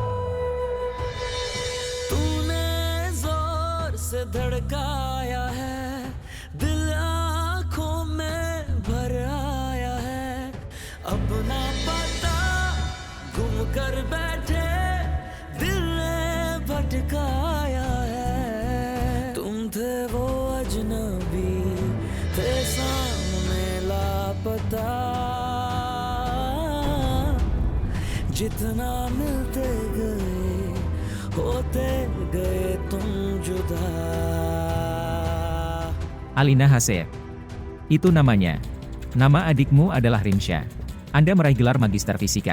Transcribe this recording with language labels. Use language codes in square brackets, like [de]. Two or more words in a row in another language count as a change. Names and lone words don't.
[hi] तूने जोर से धड़काया है अपना पता गुम कर बैठे दिल ने भटकाया है। तुम थे वो अजनबी, थे सामने लापता, जितना मिलते गए होते गए तुम जुदा. [id] Alina Haseh. Itu namanya. Nama adikmu adalah Rimsha. Anda meraih gelar magister fisika.